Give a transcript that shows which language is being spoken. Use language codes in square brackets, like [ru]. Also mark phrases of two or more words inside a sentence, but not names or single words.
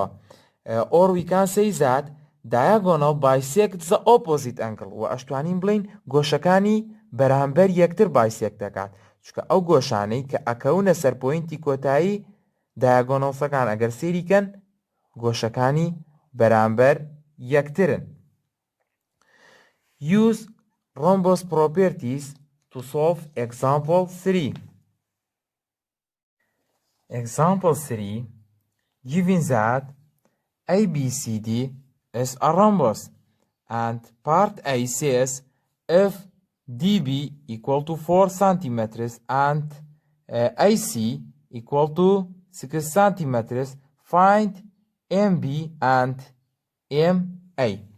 [en] Or we can say that diagonal bisect the opposite angle [ckb] و ئەشتوانین بڵین گۆشەکانی بەرامبەر یەکتر bisect دەکات چکە ئەو گۆشانەی کە ئەکەونە سەر پۆینتی کۆتایی diagonalسەکان ئەگەر سێریکەن گۆشەکانی بەرامبەر یەکترن. [en] Use rhombus properties to solve example 3. Example 3, given that ABCD is a rhombus and part A says if DB equal to 4 centimeters and AC equal to 6 centimeters, find MB and MA.